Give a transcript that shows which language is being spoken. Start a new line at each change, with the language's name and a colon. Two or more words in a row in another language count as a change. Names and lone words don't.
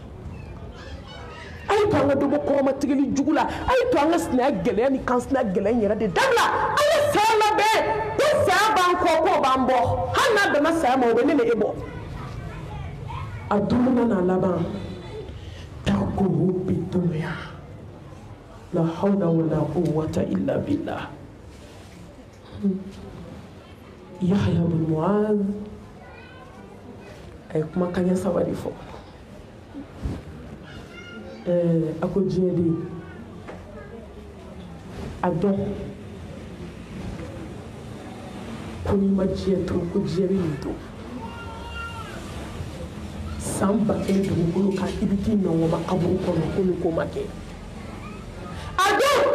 Bambara: a ye to an ka dɔ bɔ kɔrɔmatigɛli jugu la a ye to an ka sinaya gɛlɛya ni kansinaya gɛlɛya in yɛrɛ de dabila an ye saya labɛn ko saya b'an kɔ k'o b'an bɔ hali n'a danna saya ma o bɛ ne ni e bɔ a dumuni n'a laban tarkuhu bidunya
Arabic: لا حول ولا قوة إلا بالله
Bambara: Yahya bin Mu'adh ay kumakan ya saba de fɔ a ko diɲɛ de a dɔn ko n'i ma diɲɛ to ko diɲɛ bɛ nin to san 1000 dugukolo kan i bɛ t'i nɔngɔma kaburu kɔnɔ ko ni ko ma kɛ a dɔn